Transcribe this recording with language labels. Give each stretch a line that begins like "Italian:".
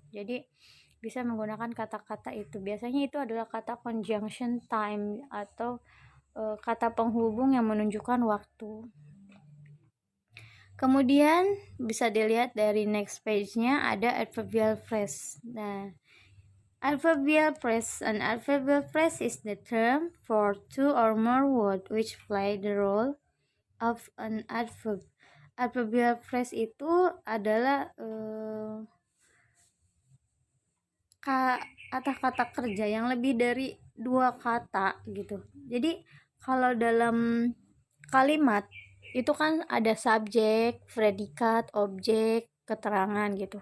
Indonesian: Jadi bisa menggunakan kata-kata itu. Biasanya itu adalah kata conjunction time atau kata penghubung yang menunjukkan waktu. Kemudian bisa dilihat dari next page-nya ada adverbial phrase. Nah, adverbial phrase.
English: An adverbial phrase is the term for two or more words which play the role of an adverb.
Indonesian: Adverbial phrase itu adalah kata-kata kerja yang lebih dari 2 kata gitu. Jadi kalau dalam kalimat itu kan ada subjek, predikat, objek, keterangan gitu.